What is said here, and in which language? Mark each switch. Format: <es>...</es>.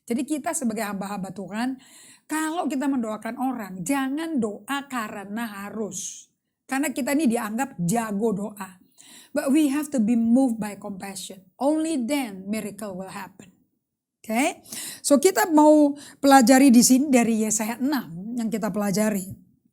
<id>Jadi kita sebagai hamba-hamba Tuhan. Kalau kita mendoakan orang. Jangan doa karena harus. Karena kita ini dianggap jago doa.</id> <en>But we have to be moved by compassion. Only then miracle will happen. Okay.</en> <id>So kita mau pelajari di sini dari Yesaya 6 yang kita pelajari.</id>